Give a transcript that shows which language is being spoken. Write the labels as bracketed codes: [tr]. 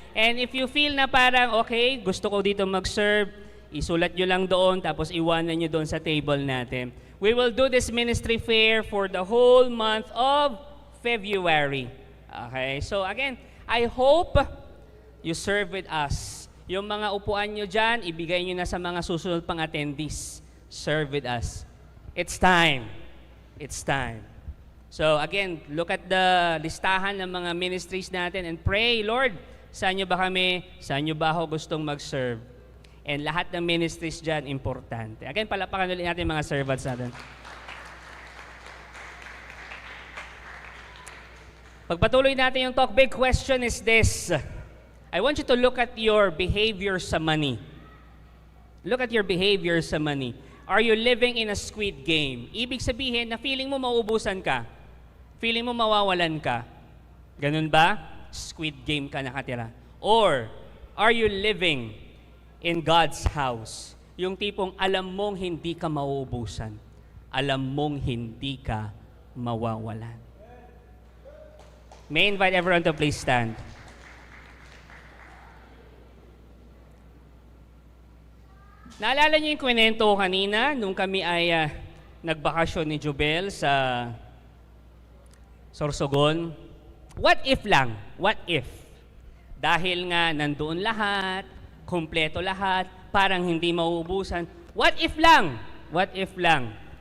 [en] And if you feel [tl] na parang, okay, gusto ko dito mag-serve, isulat nyo lang doon, tapos iwanan nyo doon sa table natin. [en] We will do this ministry fair for the whole month of February. Okay, so again, I hope you serve with us. [tl] Yung mga upuan nyo dyan, ibigay nyo na sa mga susunod pang attendees. [en] Serve with us. It's time. It's time. So again, look at the [tl] listahan ng mga ministries natin [en] and pray, [tl] Lord, saan nyo ba kami, saan nyo ba ako gustong mag-serve? And lahat ng ministries dyan, importante. Again, palapakan ulit natin mga servants natin. Pagpatuloy natin yung talk, [en] big question is this. I want you to look at your behavior sa money. Look at your behavior [tl] sa money. [en] Are you living in a squid game? [tl] Ibig sabihin na feeling mo mauubusan ka. Feeling mo mawawalan ka. Ganun ba? Squid game ka nakatira. [en] Or, are you living in God's house? [tl] Yung tipong alam mong hindi ka mauubusan. Alam mong hindi ka mawawalan. [en] May I invite everyone to please stand. [tl] Naalala niyo yung kwento ko kanina nung kami ay nagbakasyon ni Jubel sa Sorsogon? [en] What if [tl] lang? What if? Dahil nga nandoon lahat, kumpleto lahat, parang hindi mauubusan. What if lang? What if lang?